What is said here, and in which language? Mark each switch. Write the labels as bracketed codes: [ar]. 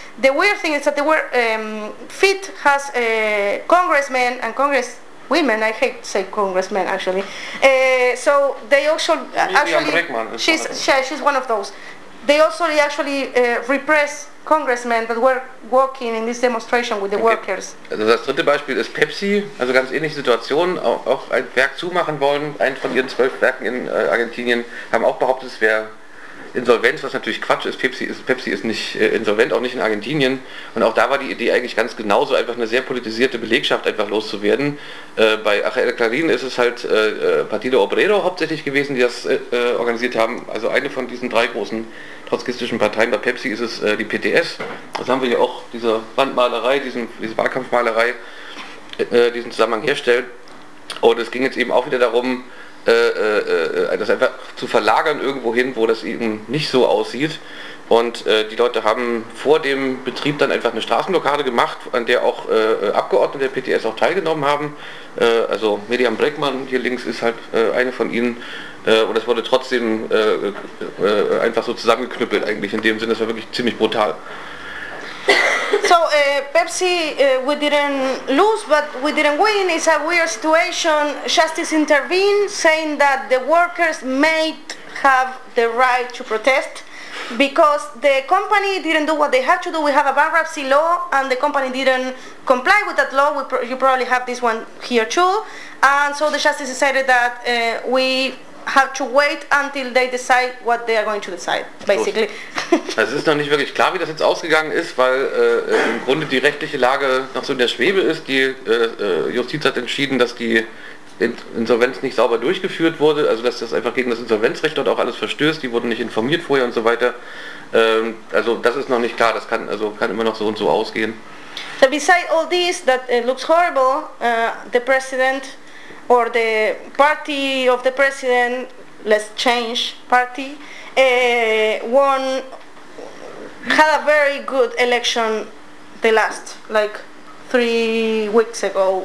[en] The weird thing is that they were, FIT has congressmen and congresswomen, I hate to say congressmen actually, so they also, actually, she's one of those. They also actually repressed congressmen that were walking in this demonstration with the workers. [de] Also das dritte Beispiel ist Pepsi, also ganz ähnliche Situation, auch ein Werk zumachen wollen, ein von ihren 12 Werken in Argentinien, haben auch behauptet, es wäre insolvent, was natürlich Quatsch ist. Pepsi ist nicht insolvent, auch nicht in Argentinien. Und auch da war die Idee eigentlich ganz genauso, einfach eine sehr politisierte Belegschaft einfach loszuwerden. Bei AGR Clarín ist es halt Partido Obrero hauptsächlich gewesen, die das organisiert haben. Also eine von diesen drei großen trotzkistischen Parteien. Bei Pepsi ist es die PTS. Das haben wir hier auch, diese Wandmalerei, diese Wahlkampfmalerei, diesen Zusammenhang herstellt. Und es ging jetzt eben auch wieder darum, das einfach zu verlagern irgendwohin, wo das eben nicht so aussieht. Und die Leute haben vor dem Betrieb dann einfach eine Straßenblockade gemacht, an der auch Abgeordnete der PTS auch teilgenommen haben. Also Miriam Breckmann hier links ist halt eine von ihnen. Und das wurde trotzdem einfach so zusammengeknüppelt eigentlich in dem Sinne. Das war wirklich ziemlich brutal. [en] So Pepsi, we didn't lose, but we didn't win. It's a weird situation. Justice intervened, saying that the workers may have the right to protest because the company didn't do what they had to do. We have a bankruptcy law, and the company didn't comply with that law. You probably have this one here too. And so the justice decided that we have to wait until they decide what they are going to decide, basically. [de] Also es ist noch nicht wirklich klar, wie das jetzt ausgegangen ist, weil im Grunde die rechtliche Lage noch so in der Schwebe ist. Die Justiz hat entschieden, dass die Insolvenz nicht sauber durchgeführt wurde, also dass das einfach gegen das Insolvenzrecht dort auch alles verstößt. Die wurden nicht informiert vorher und so weiter. Also das ist noch nicht klar, das kann immer noch so und so ausgehen. [en] So beside all this, that looks horrible, the president or the party of the president, let's change party, won, had a very good election the last, like 3 weeks ago.